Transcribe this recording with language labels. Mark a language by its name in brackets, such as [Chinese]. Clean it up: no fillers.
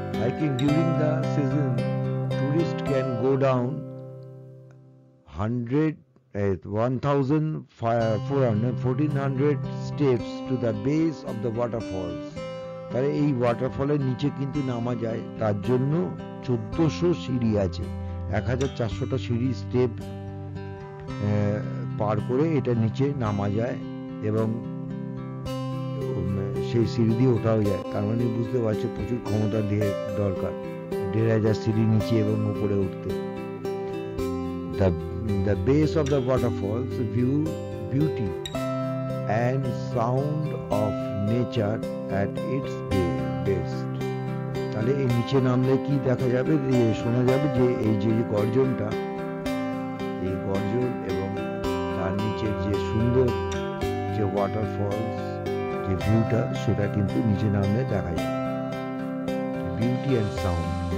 [English] Hiking during the season, tourists can go down 1400 steps to the base of the waterfalls। [Bangla] তাহলে এই ওয়াটারফলের নিচে কিন্তু নামা যায়, তার জন্য 1400 সিঁড়ি আছে। 1400টা সিঁড়ি স্টেপ পার করে এটা নিচে নামা যায়। এবং সেই সিঁড়ি দিয়ে ওঠাও যায়, তার মানে বুঝতে পারছো প্রচুর ক্ষমতা দিয়ে দরকার 1500 সিঁড়ি নিচে এবং উপরে উঠতে। [English] The base of the waterfalls view beauty and sound of nature at its best. [Bangla] তাহলে এই নিচে নামলে কি দেখা যাবে, যে শোনা যাবে যে এই যে গর্জনটা, এই গর্জন এবং তার নিচের যে সুন্দর যে ওয়াটারফলস, যে ভিউটা, সেটা কিন্তু নিচে নামলে দেখা যাবে। [English] Beauty and sound.